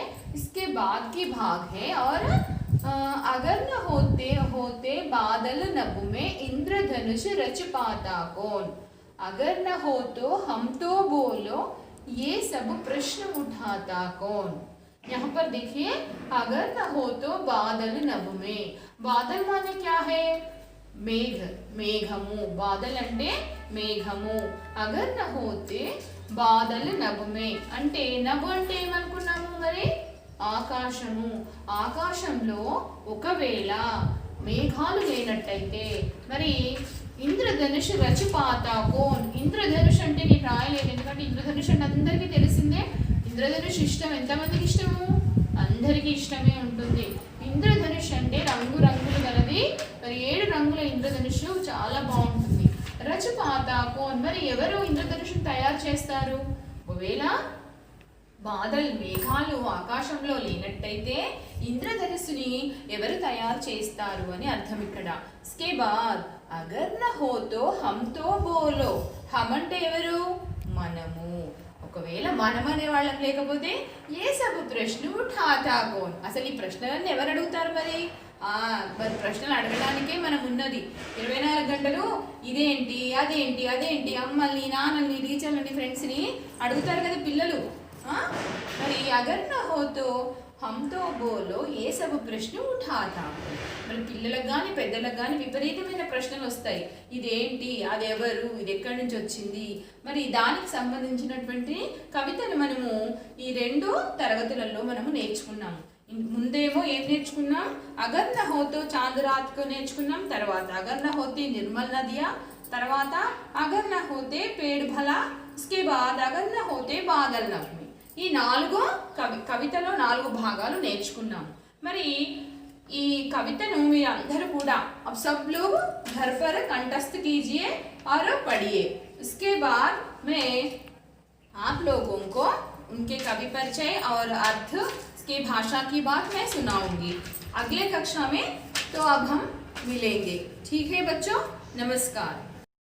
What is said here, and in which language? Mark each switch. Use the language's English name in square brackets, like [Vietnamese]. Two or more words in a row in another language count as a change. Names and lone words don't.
[Hindi] इसके बाद की भाग है और अगर न होते बादल नभ में इंद्रधनुष रच पाता कौन, अगर न हो तो हम तो बोलो ये सब प्रश्न उठाता कौन। यहाँ पर देखिए, अगर न हो तो बादल नभ में, बादल माने क्या है, मेघ, मेघमु, बादल [Telugu] అంటే మేఘము। [Hindi] अगर न होते बादल नभ में [Telugu] అంటే నభ అంటే ఏమనుకున్నాము మరి ఆకాశము, ఆకాశంలో ఒకవేళ మేఘాలు లేనట్టయితే మరి [Hindi] इंद्रधनुष रच पाता कौन, [Telugu] ఇంద్రధనుష్ అంటే నేను రాయలేదు ఎందుకంటే ఇంద్రధనుష్ అంటే అందరికీ తెలిసిందే। ఇంద్రధనుష్ ఇష్టం ఎంతమందికి ఇష్టము, అందరికీ ఇష్టమే ఉంటుంది। ఇంద్రధనుష్ అంటే రంగు రంగులు గలది, మరి 7 రంగుల ఇంద్రధనుష్ చాలా బాగుంటుంది। [Hindi] रच पाता कौन [Telugu] మరి ఎవరు ఇంద్రధనుషుని తయారు చేస్తారు, ఒకవేళ బాదల్ మేఘాలు ఆకాశంలో లేనట్టయితే ఇంద్రధనుస్సుని ఎవరు తయారు చేస్తారు అని అర్థం ఇక్కడ। [Hindi] इसके बाद अगर न हो तो हम तो बोलो, [Telugu] हम అంటే ఎవరు, మనము, ఒకవేళ మనం అనే వాళ్ళం లేకపోతే [Hindi] ये सब प्रश्न उठाता कौन, [Telugu] అసలు ఈ ప్రశ్నలన్నీ ఎవరు అడుగుతారు మరి మరి ప్రశ్నలు అడగడానికే మనం ఉన్నది 24 గంటలు। ఇదేంటి అదేంటి అదేంటి అమ్మల్ని నాన్నల్ని టీచర్లని ఫ్రెండ్స్ని అడుగుతారు కదా పిల్లలు। మరి [Hindi] अगर न होते हम तो बोलो ये सब प्रश्न उठाता, [Telugu] మరి పిల్లలకు కానీ పెద్దలకు కానీ విపరీతమైన ప్రశ్నలు వస్తాయి, ఇదేంటి అదెవరు ఇది ఎక్కడి నుంచి వచ్చింది, మరి దానికి సంబంధించినటువంటి కవితను మనము ఈ 2 తరగతులలో మనము నేర్చుకున్నాము। ముందేమో ఏం నేర్చుకున్నాం, [Hindi] अगर न होता चाँद रात को [Telugu] నేర్చుకున్నాం, తర్వాత [Hindi] अगर न होतीं निर्मल नदियाँ, [Telugu] తర్వాత [Hindi] अगर न होते पेड़ भला, इसके बाद अगर न होते बादल नभ में। [Telugu] ఈ 4 కవితలో 4 భాగాలు నేర్చుకున్నాం। మరి ఈ కవితను మీరు అందరూ కూడా [Hindi] अब सब लोग घर पर कंठस्थ कीजिए और पढ़िए। उसके बाद मैं आप लोगों को उनके कवि परिचय और अर्थ की भाषा की बात मैं सुनाऊंगी अगले कक्षा में। तो अब हम मिलेंगे। ठीक है बच्चों, नमस्कार।